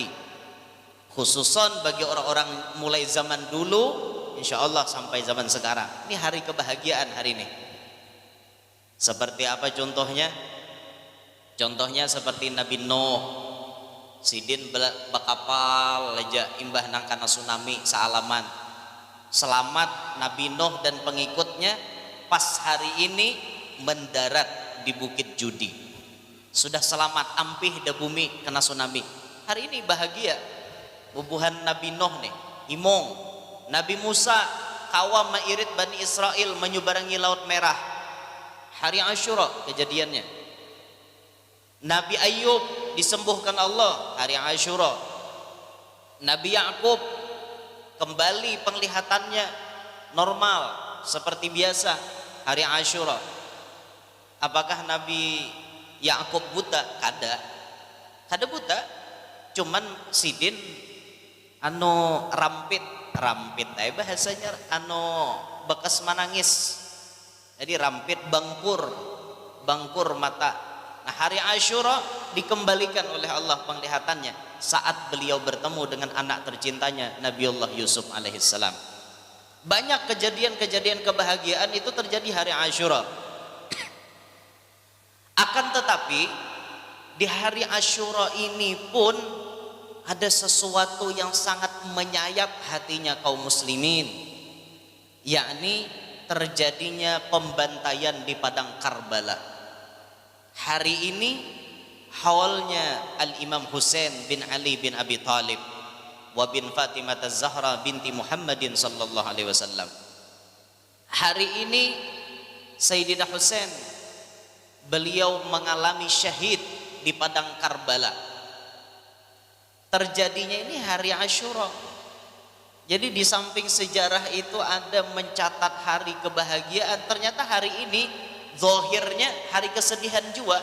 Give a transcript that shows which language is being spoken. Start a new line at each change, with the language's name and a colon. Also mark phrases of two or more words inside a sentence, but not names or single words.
Indonesian: Khususan bagi orang-orang mulai zaman dulu
Arabic: إن شاء الله
Indonesian: sampai zaman sekarang. Ini hari kebahagiaan hari ini. Seperti apa contohnya? Contohnya seperti Nabi Nuh.
Banjar: Sidin bakapal aja imbah nang kana tsunami saalaman.
Indonesian: Selamat Nabi Nuh dan pengikutnya pas hari ini mendarat di Bukit Judi.
Banjar: Sudah selamat ampih da bumi kena tsunami.
Indonesian: Hari ini bahagia.
Banjar: Bubuhan Nabi Nuh nih, imong. Nabi Musa kawam mairit Bani Israel menyubarangi Laut Merah.
Indonesian: Hari Asyura kejadiannya. Nabi Ayub disembuhkan Allah hari Asyura. Nabi Yakub kembali penglihatannya normal seperti biasa hari Asyura. Apakah Nabi Yakub buta?
Banjar: Kada buta. Cuman sidin rampit bahasanya bekas menangis. Jadi rampit bangkur mata.
Indonesian: Nah hari Asyura dikembalikan oleh Allah penglihatannya saat beliau bertemu dengan anak tercintanya Nabiullah Yusuf alaihissalam. Banyak kejadian-kejadian kebahagiaan itu terjadi hari Asyura. Akan tetapi di hari Asyura ini pun ada sesuatu yang sangat menyayat hatinya kaum muslimin, yakni terjadinya pembantaian di padang Karbala. Hari ini haulnya Al-Imam Husain bin Ali bin Abi Talib wa bin Fatimah Az-Zahra binti Muhammadin
Arabic: صلى الله عليه وسلم.
Indonesian: Hari ini Sayyidina Husain beliau mengalami syahid di padang Karbala. Terjadinya ini hari Asyura. Jadi di samping sejarah itu ada mencatat hari kebahagiaan, ternyata hari ini zahirnya hari kesedihan juga.